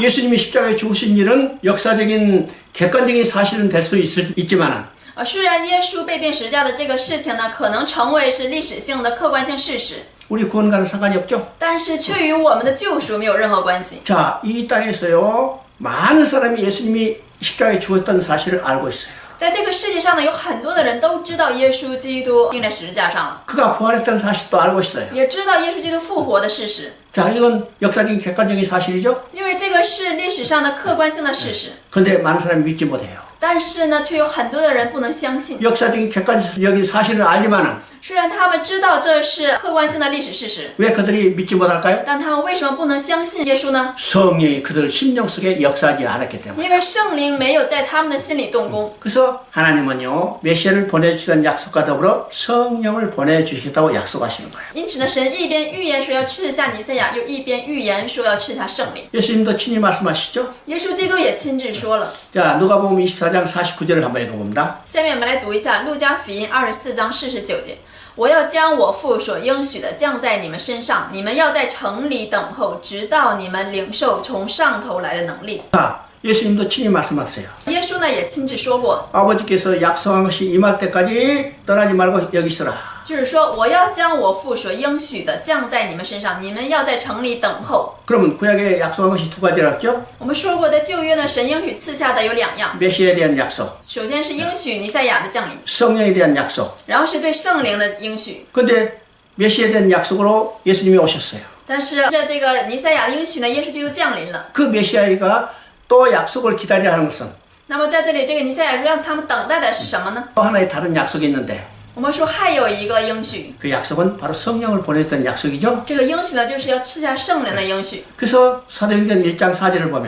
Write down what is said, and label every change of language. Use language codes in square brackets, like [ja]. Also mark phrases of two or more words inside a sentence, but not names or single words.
[ko] 예수님이 십자가에 죽으신 일은 역사적인 객관적인 사실은 될 수 있지만 [zh] 虽然耶稣被钉十字架的这个事情呢，可能成为是历史性的客观性事实， [ko] 우리 구원과는 상관이 없죠. [zh] 但是却与我们的救赎没有任何关系。 [ko] 자, 이 땅에서요 많은 사람이 예수님이 십자가에 죽었던 사실을 알고 있어요. [zh] 在这个世界上呢，有很多的人都知道耶稣基督钉在十字架上了， [ko] 그가 부활했다는 사실도 알고 있어요. [zh] 也知道耶稣基督复活的事实， [ko] 자, 이건 역사적인 객관적인 사실이죠. [zh] 因为这个是历史上的客观性的事实。 [ko] 근데 많은 사람이 믿지 못해요. [zh] 但是呢，却有很多的人不能相信。 [ko] 역사적인 객관적인 사실을 알지만은 [zh] 虽然他们知道这是客观性的历史事实， [ko] 왜 그들이 믿지 못할까요? [zh] 但他们为什么不能相信耶稣呢？ [ko] 성령이 그들 심령 속에 역사하지 않았기 때문에. [zh] 因为圣灵没有在他们的心里动工。 [ko] 그래서 하나님은요 메시아를 보내주시는 약속과 더불어 성령을 보내주시겠다고 약속하시는 거예요. [zh] 因此呢，神一边预言说要赐下弥赛亚，又一边预言说要赐下圣灵。 [ko] 예수님도 친히 말씀하시죠. [zh] 耶稣基督也亲自说了。 [ko] 자, 누가복음 24장 49절을 한번 읽어봅니다. [zh] 下面我们来读一下路加福音24章49节。我要将我父所应许的降在你们身上，你们要在城里等候，直到你们领受从上头来的能力。 [ko] 자, 예수님도 친히 말씀하세요. [zh] 耶稣呢也亲自说过， [ko] 아버지께서 약속한 것이 임할 때까지 떠나지 말고 여기 있으라. [zh] 就是说我要将我父所应许的降在你们身上，你们要在城里等候。 [ko] 그러면 구약에 약속한 것이 두 가지였죠. [zh] 我们说过，在旧约呢，神应许赐下的有两样， [ko] 메시아에 대한 약속, [zh] 首先是应许弥赛亚的降临， [ko] 성령에 대한 약속. [zh] 然后是对圣灵的应许。 [ko] 근데 메시아에 대한 약속으로 예수님이 오셨어요. [zh] 但是这个弥赛亚的应许呢，耶稣基督降临了。 [ko] 그 메시아가 또 약속을 기다려야 하는 것은 [zh] 那么在这里，这个弥赛亚让他们等待的是什么呢？ [ko] 또 하나의 다른 약속이 있는데 [zh] 我们说还有一个应许， [ko] 그 약속은 바로 성령을 보내줬던 약속이죠. [zh] 这个应许呢，就是要赐下圣灵的应许。 [ko] 그래서 사도행전 1장 4절을 보면